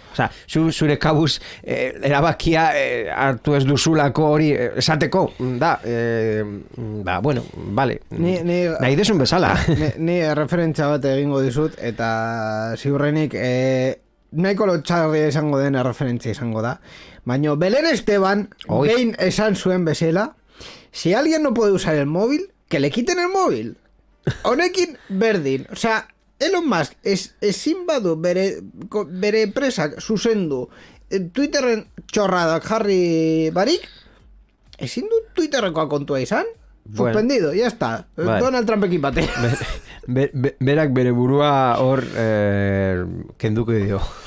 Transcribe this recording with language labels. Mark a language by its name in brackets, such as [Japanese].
[Basque] Osea, zure kabuz erabakia hartu ez duzulako hori esateko, da. [Spanish] Bueno, vale. [Basque] Nahi desun bezala. Ni referentzia bat egingo dizut, eta ziurrenik nahiko lotxarria izango den referentzia izango da. Baina Belén Esteban behin esan zuen bezala, [Spanish] si alguien no puede usar el móvil, que le quiten el móvil. [Basque] Honekin berdin. [Spanish] O sea, [Basque] Elon Musk ezin badu bere enpresak zuzendu Twitterren txorradak jarri barik, ezin du Twitterrekoa kontua izan? [Spanish] Suspendido, ya está. Donald Trumpekin bate. [Basque] Berak bere burua hor kenduko dio.